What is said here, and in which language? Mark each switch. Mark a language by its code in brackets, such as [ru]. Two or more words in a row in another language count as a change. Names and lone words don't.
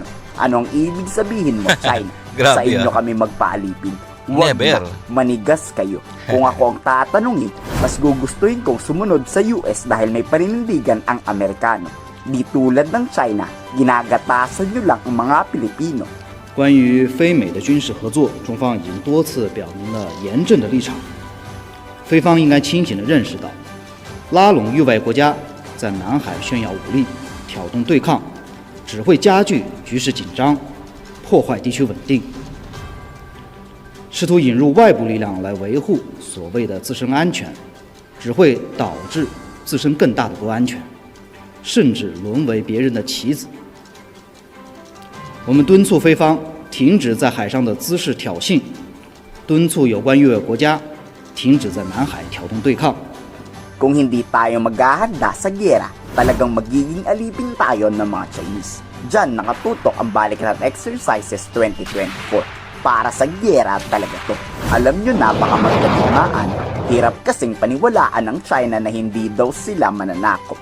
[tl] Anong ibig sabihin mo, China? Grabe, sa inyo kami magpaalipin. Wag Never. na, manigas kayo. Kung ako ang tatanungin, mas gugustuhin kong sumunod sa US dahil may paninindigan ang Amerikano. Di tulad ng China, ginagatasan nyo lang ang mga Pilipino. [zh] 关于非美的军事合作，中方已经多次表明了严正的立场。非方应该清醒地认识到，拉拢域外国家在南海炫耀武力、挑动对抗，只会加剧局势紧张，破坏地区稳定。试图引入外部力量来维护所谓的自身安全，只会导致自身更大的不安全，甚至沦为别人的棋子。我们敦促菲方停止在海上的滋事挑衅，敦促有关域外国家停止在南海挑动对抗。 [tl] Kung hindi tayo maghahanda sa giyera, talagang magiging alipin tayo ng mga Chinese. Diyan nakatutok ang Balikatan Exercises 2024. Para sa giyera talaga to. Alam nyo na baka magkatimaan. Hirap kasing paniwalaan ng China na hindi daw sila mananakop.